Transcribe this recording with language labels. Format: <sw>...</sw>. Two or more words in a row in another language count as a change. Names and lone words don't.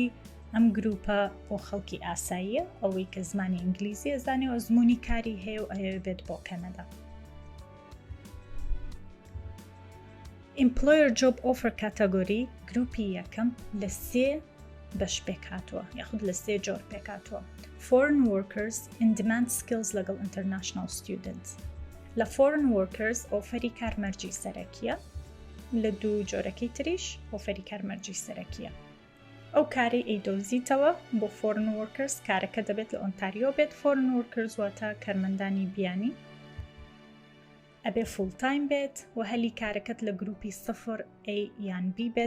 <ckb>ئەم گروپە بۆ خەڵکی ئاساییە، ئەوەی کە زمانی ئینگلیزی ئەزانێ و زمانی کاری هەیە و ئەوێ بێت بۆ کەنەدا.</ckb> <en>Employer Job Offer</en> <ckb>کاتەگۆری گروپی یەکەم لە 3 بەش پێکاتوە یاخود لە 3 جۆر پێکاتوە.</ckb> <en>Foreign Workers in Demand Skills لەگەڵ International Students.</en> <ckb>لە</ckb> <en>Foreign Workers</en> <ckb>ئۆفەری کارمەرجی سەرەکیە، لە 2 جۆرەکەی تریش ئۆفەری کارمەرجی سەرەکیە. ئەو کارەی ئەیدۆزیتەوە بۆ</ckb> <en>Foreign Workers</en> <ckb>کارەکە دەبێت لە ئۆنتاریۆ بێت.</ckb> <en>Foreign Workers</en> <ckb>واتە کارمەندانی بیانی، ئەبێ</ckb> <en>full time</en> <ckb>بێت و هەلی کارەکەت لە گروپی 0A یان B بێت.</ckb>